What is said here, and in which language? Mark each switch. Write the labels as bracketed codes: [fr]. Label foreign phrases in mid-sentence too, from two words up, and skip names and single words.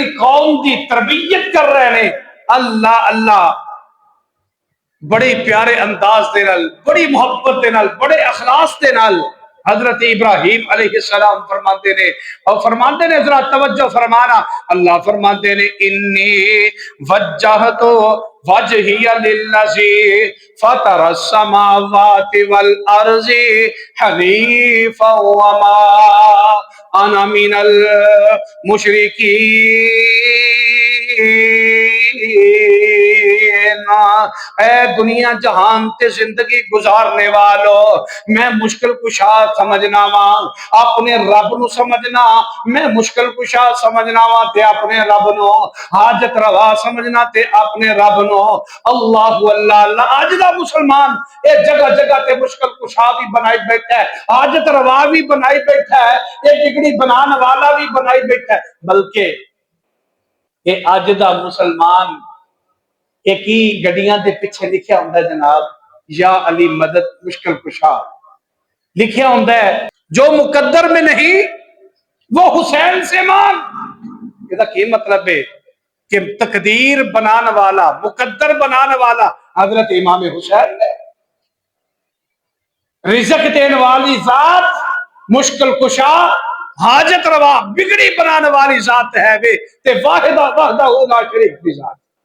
[pa] قوم دی تربیت کر رہے نے، اللہ اللہ بڑے پیارے انداز دے نال، بڑی محبت دے نال، بڑے اخلاص دے نال حضرت ابراہیم علیہ السلام فرماتے نے، اور فرماتے نے، ذرا توجہ فرمانا، اللہ فرماتے نے [ar] انی وجہت وجہی للذی فطر السماوات والارض حنیفا وما انا من المشرکین۔ [pa] اے دنیا جہان تے زندگی گزارنے والو، میں مشکل کشا سمجھنا وا اپنے رب نو سمجھنا، میں مشکل کشا سمجھنا وا تے اپنے رب نو، حاجت روا سمجھنا تے اپنے رب نو۔ [ar] اللہ اللہ اللہ۔ [pa] آج دا مسلمان اے جگہ جگہ تے مشکل کشا بھی بنائی بیٹھا ہے، حاجت روا بھی بنائی بیٹھا ہے، اے بگڑی بنانے والا بھی بنائی بیٹھا ہے، بلکہ اے آج دا مسلمان ایک ہی گڈیاں دے پیچھے لکھیا ہوندا ہے جناب یا علی مدد مشکل کشا لکھیا ہوندا ہے، [ur] جو مقدر میں نہیں وہ حسین سے مانگ۔ [pa] یہ کی مطلب ہے کہ تقدیر بنانے والا، مقدر بنانے والا حضرت امام حسین ہے، رزق دینے والی ذات، مشکل کشا، حاجت روا، بگڑی بنانے والی ذات ہے وے تے واحدہ [ar] وحدہ لا شریک [pa] دی ذات۔